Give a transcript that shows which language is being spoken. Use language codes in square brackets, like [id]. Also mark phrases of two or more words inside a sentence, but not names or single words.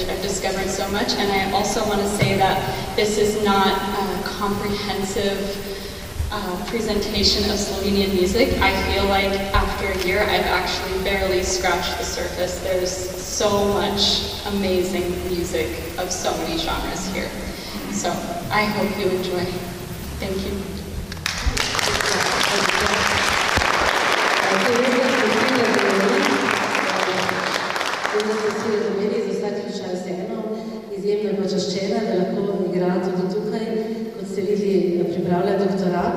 [en] I've discovered so much, and I also want to say that this is not a comprehensive presentation of Slovenian music. I feel like after a year, I've actually barely scratched the surface. There's so much amazing music of so many genres here. So I hope you enjoy. Thank you. [sl] Izjemno počaščena, da lahko igra tudi tukaj, kot ste videli, pripravlja doktorat.